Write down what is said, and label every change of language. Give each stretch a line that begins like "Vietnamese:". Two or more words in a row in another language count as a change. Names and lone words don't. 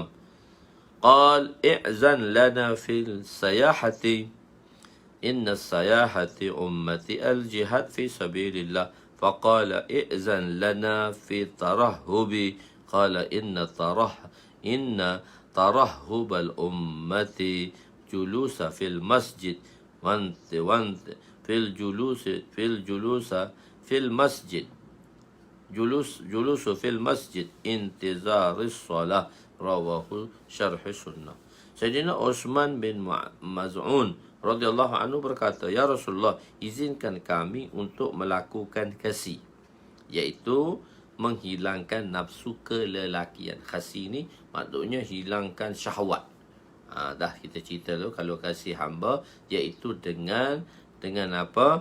Arabic: قال ائذن لنا في السياحة إن سياحة أمتي الجهاد في سبيل الله. فقال ائذن لنا في الترهب. قال إن ترهب الأمة الجلوس في المسجد في المسجد جلوس في المسجد انتظار الصلاة. رواه شرح السنة.
Malay: Sayyidina Utsman bin Maz'un radhiyallahu anhu berkata,
Arabic: يا رسول الله,
Malay: izinkan kami untuk melakukan khasi, iaitu menghilangkan nafsu kelelakian. Khasi ni maksudnya hilangkan syahwat. Dah kita cerita tu, kalau khasi hamba iaitu dengan apa?